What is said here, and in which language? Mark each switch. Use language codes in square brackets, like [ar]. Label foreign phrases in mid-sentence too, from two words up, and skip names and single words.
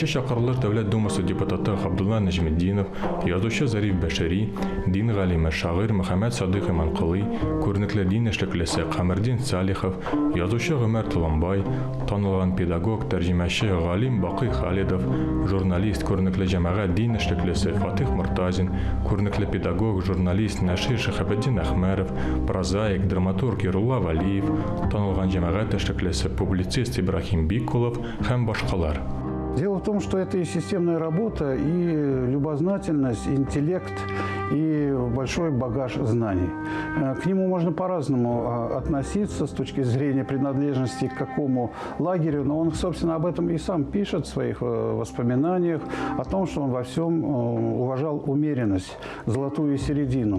[tt] чакырылыш Дәүләт Думасы депутаты Габдулла Нәҗметдинов, язучы Зариф Бәшири, дин галиме шагыйрь Мөхәммәд Садыйк Иманколый, күренекле дин эшлеклесе Камердин Салихов, язучы Гомәр Толомбай, танылган педагог, тәрҗемәче Галим Бакый Халидов, журналист, күренекле җәмәгать дин эшлеклесе Фатих Мортазин, күренекле педагог, журналист Нашир Шәһәбетдин Әхмәров, прозаик, драматург Ерулла Валиев, танылган җәмәгать эшлеклесе публицист Ибрахим Бикулов һәм башкалар. [ru] Дело в том, что это и системная работа, и любознательность, интеллект, и большой багаж знаний. К нему можно по-разному относиться с точки зрения принадлежности к какому лагерю, но он, собственно, об этом и сам пишет в своих воспоминаниях, о том, что он во всем уважал умеренность, золотую середину.